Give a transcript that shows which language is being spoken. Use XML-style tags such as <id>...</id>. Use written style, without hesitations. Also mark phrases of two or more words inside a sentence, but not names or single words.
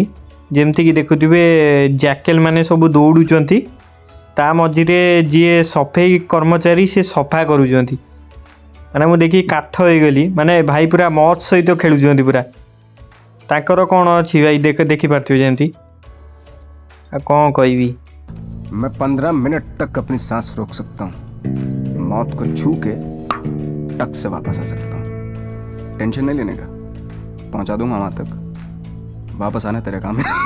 <or>ଯେମିତିକି ଦେଖୁଥିବେ ଜ୍ୟାକେଲ ମାନେ ସବୁ ଦୌଡ଼ୁଛନ୍ତି, ତା ମଝିରେ ଯିଏ ସଫେଇ କର୍ମଚାରୀ ସେ ସଫା କରୁଛନ୍ତି। ମାନେ ମୁଁ ଦେଖି କାଠ ହେଇଗଲି, ମାନେ ଭାଇ ପୁରା ମौज ସହିତ ଖେଳୁଛନ୍ତି ପୁରା। ତାଙ୍କର କ'ଣ ଅଛି ଭାଇ ଦେଖିପାରୁଥିବେ ଯେମିତି। ଆଉ କ'ଣ କହିବି।</or> <hi>मैं 15 मिनट तक अपनी सांस रोक सकता हूँ, मौत को छू के टक से वापस आ सकता हूँ। टेंशन नहीं लेने का, पहुंचा दूंगा वहां तक। वापस आना तेरे काम है।</hi>